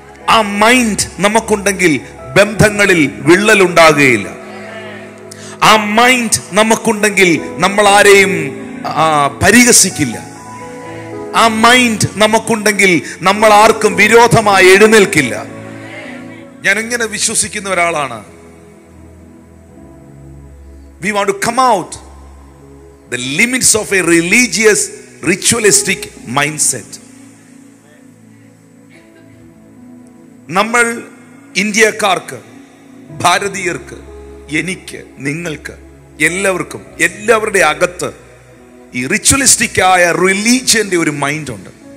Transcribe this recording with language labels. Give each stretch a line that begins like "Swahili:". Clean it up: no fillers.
Malayalam: ആ മൈൻഡ് നമുക്കുണ്ടെങ്കിൽ ബന്ധങ്ങളിൽ വിള്ളലുണ്ടാകുകയില്ല. ആ മൈൻഡ് നമുക്കുണ്ടെങ്കിൽ നമ്മൾ ആരെയും പരിഹസിക്കില്ല. ആ മൈൻഡ് നമുക്കുണ്ടെങ്കിൽ നമ്മൾ ആർക്കും വിരോധമായി എഴുന്നേൽക്കില്ല. ഞാൻ ഇങ്ങനെ വിശ്വസിക്കുന്ന ഒരാളാണ്.
English: We want to come out the limits of a religious, ritualistic mindset.
Malayalam: നമ്മൾ ഇന്ത്യക്കാർക്ക്, ഭാരതീയർക്ക്, എനിക്ക്, നിങ്ങൾക്ക്, എല്ലാവർക്കും, എല്ലാവരുടെ അകത്ത് ഈ റിച്വലിസ്റ്റിക് ആയ റിലീജിയന്റെ ഒരു മൈൻഡ് ഉണ്ട്.